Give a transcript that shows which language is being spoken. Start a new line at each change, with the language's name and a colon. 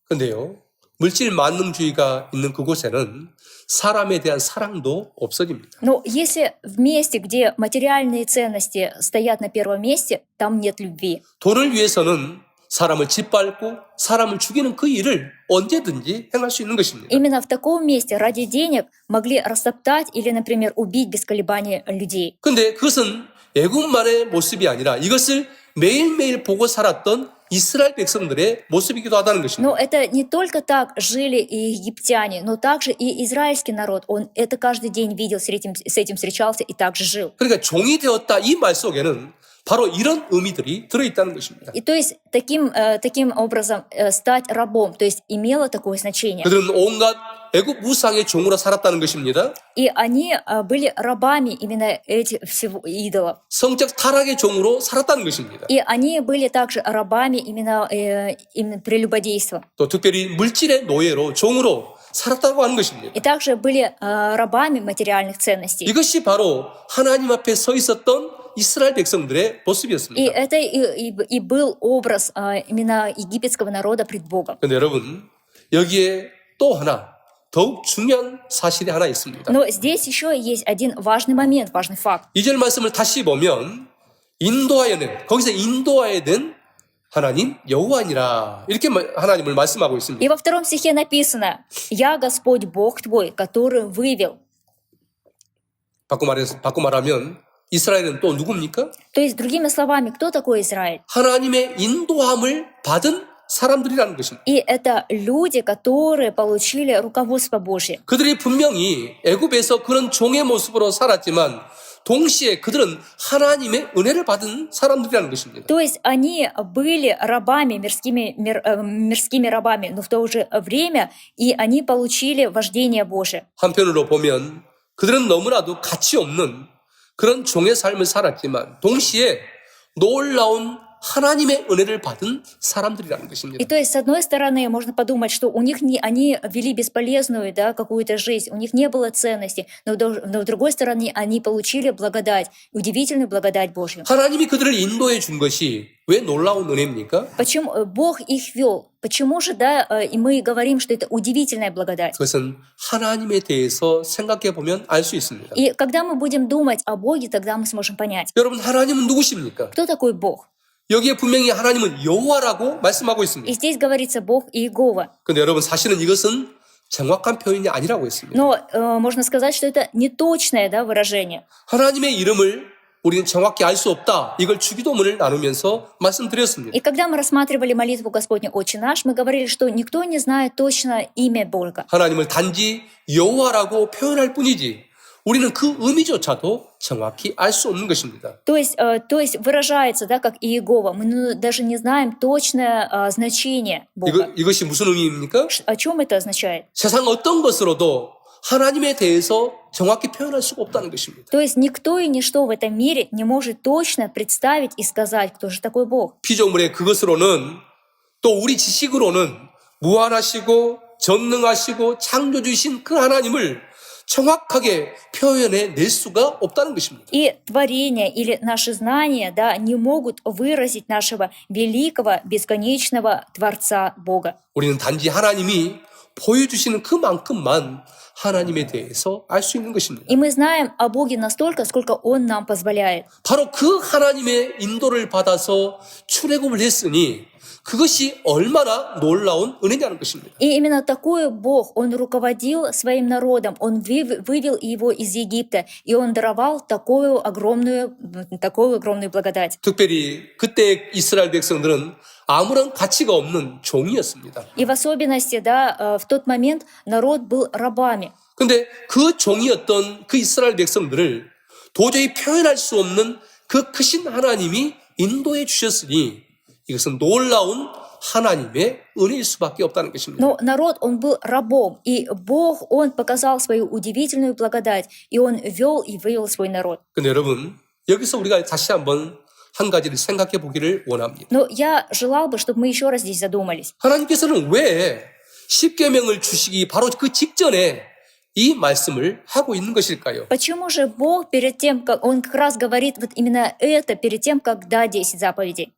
Korean: 근데요, 물질 만능주의가 있는 그곳에는 사람에 대한 사랑도 없어집니다.
Russian: Но если в месте, где материальные ценности стоят на первом месте, там нет любви.
Korean: 돈을 위해서는 사람을 짓밟고 사람을 죽이는 그 일을 언제든지 행할 수 있는 것입니다.
Russian: Именно в таком месте ради денег могли растоптать или, например, убить без колебаний людей.
Korean: 근데 그것은 애굽만의 모습이 아니라 이것을 매일매일 보고 살았던 이스라엘 백성들의 모습이기도 하다는 것입니다.
Russian: Но это не только так жили и египтяне, но также и израильский народ. Он это каждый день видел, с этим встречался и также жил.
Korean: 그러니까 종이 되었다 이 말 속에는 바로 이런 의미들이 들어있다는 것입니다.
Russian: И то есть таким образом стать рабом, то есть имело такое значение.
Korean: 그들은 온갖 애굽 우상의 종으로 살았다는 것입니다.
Russian: И они были рабами именно этих всего идолов.
Korean: 성적 타락의 종으로 살았다는 것입니다.
Russian: И они были также рабами именно прелюбодейства.
Korean: 또 특별히 물질의 노예로 종으로 살았다고 하는 것입니다.
Russian: И также были рабами материальных ценностей.
Korean: 이것이 바로 하나님 앞에 서 있었던 이스라엘 백성들의
Russian: И
Korean: 모습이었습니다.
Russian: это и был образ именно египетского народа пред Богом.
Korean: 그런데 여러분, 여기에 또 하나 더욱 중요한 사실이 하나 있습니다.
Russian: Но здесь еще есть один важный момент, важный факт.
Korean: 2절 말씀을 다시 보면 거기서 인도하여 낸 하나님 여호와니라 이렇게 하나님을 말씀하고 있습니다.
Russian: И во втором стихе написано: «Я Господь Бог твой, который вывел».
Korean: 바꿔 말하면 이스라엘은 또 누굽니까?
Russian: То есть, другими словами, кто такой Израиль?
Korean: 하나님의 인도함을 받은 사람들이라는 것입니다.
Russian: И это люди, которые получили руководство Божье.
Korean: 그들이 분명히 애굽에서 그런 종의 모습으로 살았지만 동시에 그들은 하나님의 은혜를 받은 사람들이라는 것입니다.
Russian: То есть они были рабами, мирскими рабами, но в то же время и они получили вождение Божие.
Korean: 한편으로 보면 그들은 너무나도 가치 없는 그런 종의 삶을 살았지만 동시에 놀라운 하나님의 은혜를 받은 사람들이라는 것입니다.
Russian: И то есть, с одной стороны, можно подумать, что у них они вели бесполезную, да, какую-то жизнь, у них не было ценности, но с другой стороны, они получили благодать, удивительную благодать Божью.
Korean: 하나님이 그들을 인도해 준 것이 왜 놀라운 은혜입니까?
Russian: Почему Бог их вел? Почему же, да, и мы говорим, что это удивительная благодать?
Korean: 그것은 하나님에 대해서 생각해 보면 알 수 있습니다.
Russian: И когда мы будем думать о Боге, тогда мы сможем понять,
Korean: 여러분, 하나님은 누구십니까?
Russian: кто такой Бог.
Korean: 여기에 분명히 하나님은 여호와라고 말씀하고 있습니다.
Russian: И здесь говорится Бог Иегова.
Korean: 근데 여러분, 사실은 이것은 정확한 표현이 아니라고 했습니다.
Russian: Но можно сказать, что это неточное, да, выражение.
Korean: 하나님의 이름을 우리는 정확히 알 수 없다. 이걸 주기도문을 나누면서 말씀드렸습니다.
Russian: И когда мы рассматривали молитву Господню Отче наш, мы говорили, что никто не знает точно имя Бога.
Korean: 하나님을 단지 여호와라고 표현할 뿐이지 우리는 그 의미조차도 정확히 알 수 없는 것입니다.
Russian: То есть выражается, да, как Иегова. Мы даже не знаем точное значение Бога.
Korean: 이것이 무슨 의미입니까?
Russian: О чем это означает?
Korean: 세상 어떤 것으로도 하나님에 대해서 정확히 표현할 수가 없다는 것입니다.
Russian: То есть никто и ничто в этом мире не может точно представить и сказать, кто же такой Бог.
Korean: 피조물의 그것으로는 또 우리 지식으로는 무한하시고 전능하시고 창조주이신 그 하나님을 정확하게 표현해 낼 수가 없다는 것입니다.
Russian: И творение или наши знания, да, не могут выразить нашего великого, бесконечного Творца Бога.
Korean: 우리는 단지 하나님이 보여주시는 그만큼만 하나님에 대해서 알 수 있는 것입니다.
Russian: И мы знаем о Боге настолько, сколько Он нам позволяет.
Korean: 바로 그 하나님의 인도를 받아서 출애굽을 했으니 그것이 얼마나 놀라운 은혜냐는 것입니다.
Russian: И именно такой Бог, Он руководил своим народом, Он вывел его из Египта, и Он даровал такую огромную благодать.
Korean: 특별히 그때 이스라엘 백성들은 아무런 가치가 없는 종이었습니다.
Russian: И в особенности, да, в тот момент народ был рабами.
Korean: 근데 그 종이었던 그 이스라엘 백성들을 도저히 표현할 수 없는 그 크신 하나님이 인도해 주셨으니 이것은 놀라운 하나님의 은혜일 수밖에 없다는 것입니다.
Russian: Но народ, он был рабом, и Бог, Он показал свою удивительную благодать, и Он вел и вывел свой народ.
Korean: 근데 여러분, 여기서 우리가 다시 한번 한 가지를 생각해 보기를 원합니다.
Russian: Но я желал бы, чтобы мы еще раз здесь задумались.
Korean: 하나님께서는 왜 십계명을 주시기 바로 그 직전에 이 말씀을 하고 있는 것일까요?
Russian: Почему же Бог перед тем, как Он как раз говорит вот именно это, перед тем, как дать 10 заповедей?